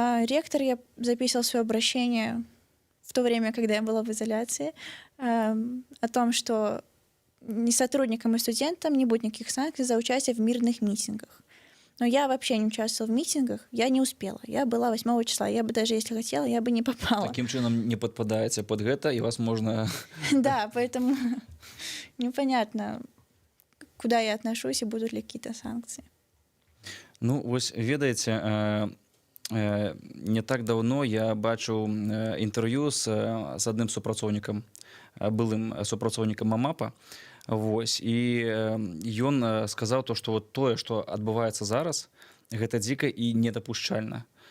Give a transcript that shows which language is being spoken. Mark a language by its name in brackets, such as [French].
[Russian] Ректор, я записывал свое обращение в то время, когда я была в изоляции, о том, что ни сотрудникам и студентам не будет никаких санкций за участие в мирных митингах. Но я вообще не участвовала в митингах, я не успела. Я была 8 числа, я бы даже если хотела, я бы не попала. [Belarusian] Таким чынам не падпадаеце под гэта, і вас можна... [Russian] Да, поэтому непонятно, куда я отношусь и будут ли какие-то санкции. [Belarusian] Ну, вось ведаеце, не так даўно я бачыў інтэрв'ю з адным супрацоўнікам, былым супрацоўнікам МАМАПа. Вось, і ён сказаў то, што вот тое, што адбываецца зараз, гэта дзіка і недапушчальна.